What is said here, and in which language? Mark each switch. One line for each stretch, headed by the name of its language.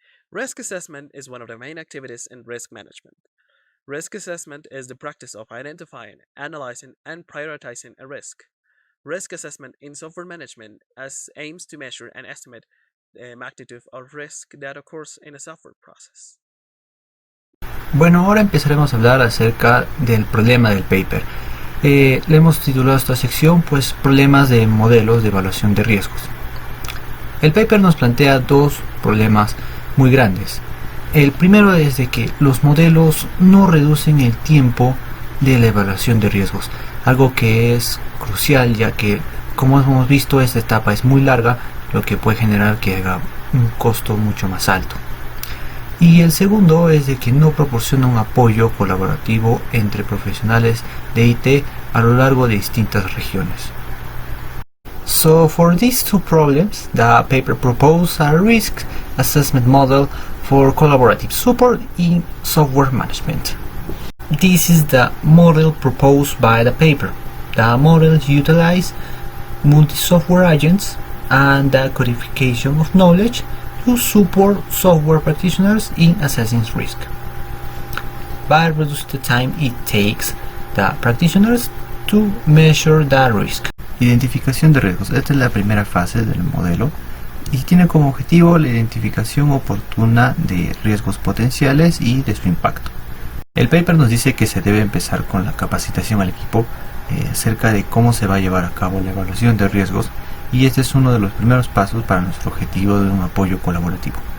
English: Risk assessment is one of the main activities in risk management. Risk assessment is the practice of identifying, analyzing, and prioritizing a risk. Risk assessment in software management aims to measure and estimate the magnitude of risk that occurs in a software process.
Spanish: Bueno, ahora empezaremos a hablar acerca del problema del paper. Le hemos titulado esta sección pues problemas de modelos de evaluación de riesgos. El paper nos plantea dos problemas muy grandes. El primero es de que los modelos no reducen el tiempo de la evaluación de riesgos, algo que es crucial ya que, como hemos visto, esta etapa es muy larga, lo que puede generar que haga un costo mucho más alto. Y el segundo es de que no proporciona un apoyo colaborativo entre profesionales de IT a lo largo de distintas regiones.
English: So for these two problems, the paper proposed a risk assessment model for collaborative support in software management. This is the model proposed by the paper. The model utilizes multi-software agents and the codification of knowledge to support software practitioners in assessing risk, but reduce the time it takes the practitioners to measure the risk.
Spanish: Identificación de riesgos. Esta es la primera fase del modelo y tiene como objetivo la identificación oportuna de riesgos potenciales y de su impacto. El paper nos dice que se debe empezar con la capacitación al equipo acerca de cómo se va a llevar a cabo la evaluación de riesgos, y este es uno de los primeros pasos para nuestro objetivo de un apoyo colaborativo.